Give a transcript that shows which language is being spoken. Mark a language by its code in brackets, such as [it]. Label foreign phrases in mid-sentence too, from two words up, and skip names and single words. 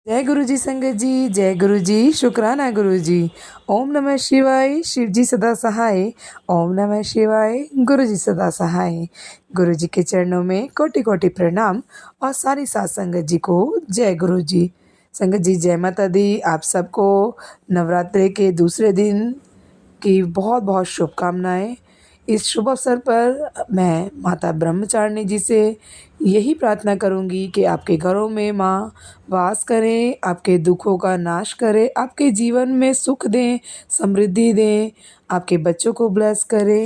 [hi] जय गुरु जी संगत जी, जय गुरु जी, शुक्राना गुरु जी। [sa] ओम नमः शिवाय, [hi] शिव जी सदा सहाय। [sa] ओम नमः शिवाय, [hi] गुरु जी सदा सहाय। गुरु जी के चरणों में कोटि कोटि प्रणाम और सारी सात संगत जी को जय गुरु जी। संगत जी जय माता दी। आप सबको नवरात्रि के दूसरे दिन की बहुत बहुत शुभकामनाएं। इस शुभ अवसर पर मैं माता ब्रह्मचारिणी जी से यही प्रार्थना करूंगी कि आपके घरों में माँ वास करें, आपके दुखों का नाश करें, आपके जीवन में सुख दें, समृद्धि दें, आपके बच्चों को ब्लेस करें।